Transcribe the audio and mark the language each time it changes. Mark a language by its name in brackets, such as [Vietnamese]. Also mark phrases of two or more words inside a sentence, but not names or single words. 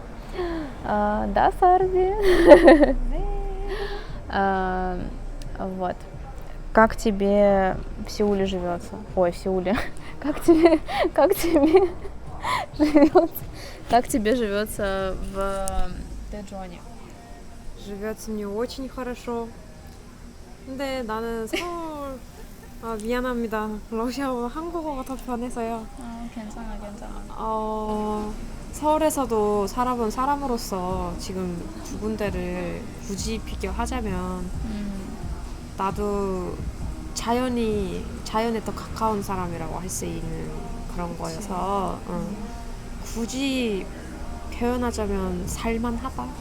[Russian] Да, Сарди? Вот. Как тебе в Сеуле живется? Ой, в Сеуле. Как тебе живется? Как тебе живется в Дэджоне? живется мне очень хорошо. [Korean] 근데 나는 서울 미안합니다. 러시아보다 한국어가 더 편해서요. 괜찮아. 서울에서도 살아본 사람으로서 지금 두 군데를 굳이 비교하자면 나도 자연에 더 가까운 사람이라고 할 수 있는 그런 거여서 굳이 표현하자면 살만하다.